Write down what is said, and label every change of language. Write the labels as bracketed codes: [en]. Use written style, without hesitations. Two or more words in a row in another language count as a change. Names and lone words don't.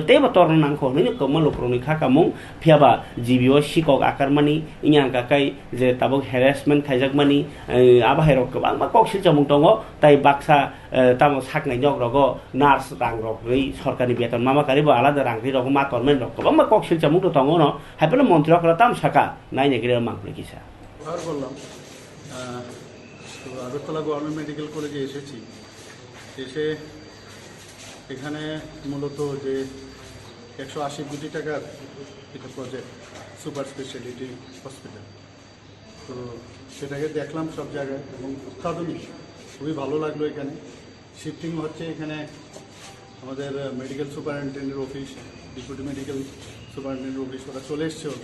[trp] तेबो तरन नांखो नैनो कमल लोकरनि खाकामुं फियाबा जीबीओ सिकक आकारमानि इया गाकाय जे ताबक हेरेसमेन्ट खायजाकमानि आबहेरग गोबांबा ककसिल जामुं दङ ताई बाक्सा तामो साकनाय नगरगो नार्स रांग्रगै सरकारनि बेतन मामा कारिबो आलादा रांग्रि रग मा तरमेन रग गोबांबा ककसिल जामुं दङ न हायपेल मन्त्रिफोरा ताम साका नायनागिरि मांगले किसा [bn] আর বললাম তো আগরতলা [en] government medical college [bn] এসে এখানে মূলত যে 180 কোটি টাকার একটা প্রজেক্ট [en] super speciality hospital [bn] তো সেটাকে দেখলাম সব জায়গায় এবং অত্যাধুনিক খুবই ভালো লাগলো এখানে শিফটিং হচ্ছে এখানে আমাদের [en] medical superintendent's office deputy medical superintendent's office [bn] ওরা চলে এসছে